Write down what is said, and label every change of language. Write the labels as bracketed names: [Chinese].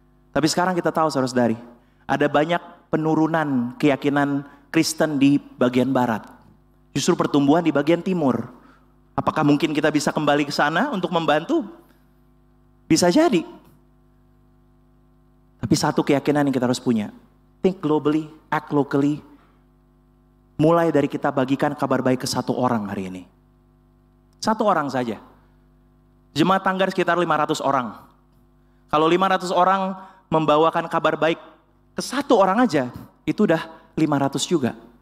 [Indonesian] Tapi sekarang kita tahu saudara-saudari, ada banyak penurunan keyakinan Kristen di bagian barat. Justru pertumbuhan di bagian timur. Apakah mungkin kita bisa kembali ke sana untuk membantu? Bisa jadi. Tapi satu keyakinan yang kita harus punya. [English] Think globally, act locally. [Indonesian] Mulai dari kita bagikan kabar baik ke satu orang hari ini. Satu orang saja. Jemaat Tanggar sekitar 500 orang. Kalau 500 orang membawakan kabar baik ke satu orang aja, itu udah 500 juga.